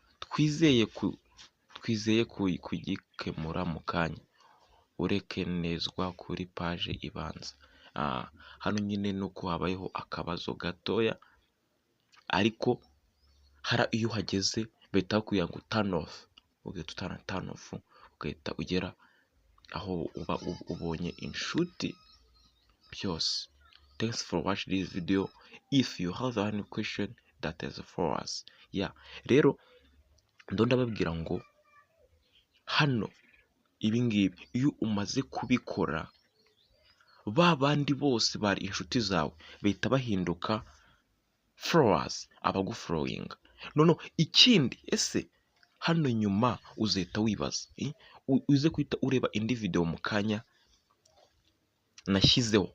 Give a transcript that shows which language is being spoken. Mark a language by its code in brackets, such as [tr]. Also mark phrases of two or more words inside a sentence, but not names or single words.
[rw] Twizeye kugikemura mu kanya. Urekenezwa kuri page ibanza. Hano nyine nuko habayeho akabazo gatoya, ariko hari iyo uhageze bahita bakubwira ngo [en] turn off. [rw] Ugahita [en] turn off [rw] ugahita ugera aho uba ubonye inshuti byose. [en] Thanks for watching this video. If you have any question that is for us. [rw] Rero ndababwira ngo hano ibingibi iyo umaze kubikora ba bandi bose bari inshuti zawe bahita bahinduka followers, abagufollowinga. None ikindi hano nyuma uzahita wibaza uze kwita ureba indi video mu kanya nashyizeho.